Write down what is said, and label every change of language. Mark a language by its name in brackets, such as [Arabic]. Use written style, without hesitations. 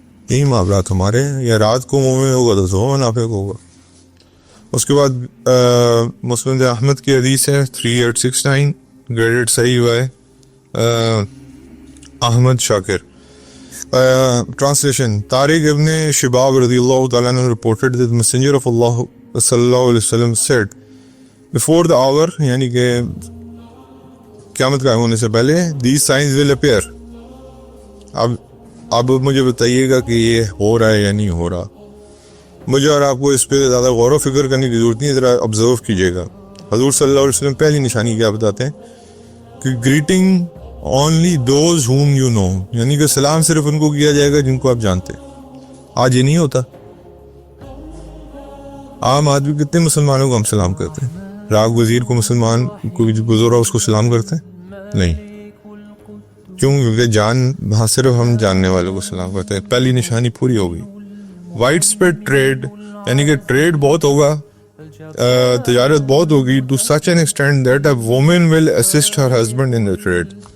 [Urdu] یہی معاملات ہمارے ہیں، یا رات کو مومن ہوگا تو صبح منافق ہوگا. اس کے بعد مسند احمد کی حدیث ہے 3869 گریڈڈ صحیح ہوا ہے احمد شاکر. [English] Translation. Tariq ibn Shibab radiyallahu ta'ala anhu reported that the messenger of Allah sallallahu alaihi wasallam said, before the hour, [Urdu] یعنی کہ قیامت قائم ہونے سے پہلے, [English] these signs will appear. [Urdu] اب مجھے بتائیے گا کہ یہ ہو رہا ہے یا نہیں ہو رہا. مجھے اور آپ کو اس پہ زیادہ غور و فکر کرنے کی ضرورت نہیں، ذرا آبزرو کیجیے گا. حضور صلی اللہ علیہ وسلم پہلی نشانی کیا بتاتے ہیں کہ greeting [English] only those whom you know، [Urdu] یعنی کہ سلام صرف ان کو کیا جائے گا جن کو آپ جانتے. آج یہ نہیں ہوتا. عام آدمی کتنے مسلمانوں کو ہم سلام کرتے ہیں؟ راگ وزیر کو مسلمان کوئی گزرا اس کو سلام کرتے ہیں؟ نہیں. کیوں؟ کیونکہ وہاں صرف ہم جاننے والوں کو سلام کرتے ہیں. پہلی نشانی پوری ہو گئی. وائڈ اسپریڈ ٹریڈ، یعنی کہ ٹریڈ بہت ہوگا، تجارت بہت ہوگی، [English] to such an extent that a woman will assist her husband in the trade.